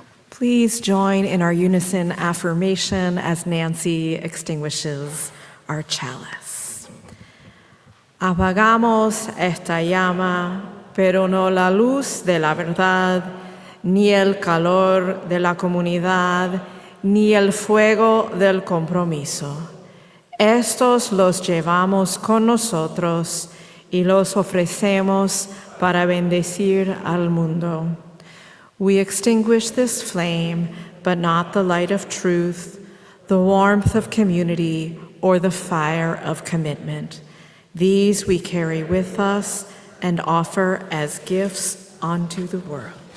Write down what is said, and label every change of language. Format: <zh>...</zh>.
<en>Please join in our unison affirmation as Nancy extinguishes our chalice.</en> <es>Apagamos esta llama, pero no la luz de la verdad, ni el calor de la comunidad, ni el fuego del compromiso. Estos los llevamos con nosotros y los ofrecemos para bendecir al mundo.</es> <en>We extinguish this flame, but not the light of truth, the warmth of community, or the fire of commitment. These we carry with us and offer as gifts unto the world.</en>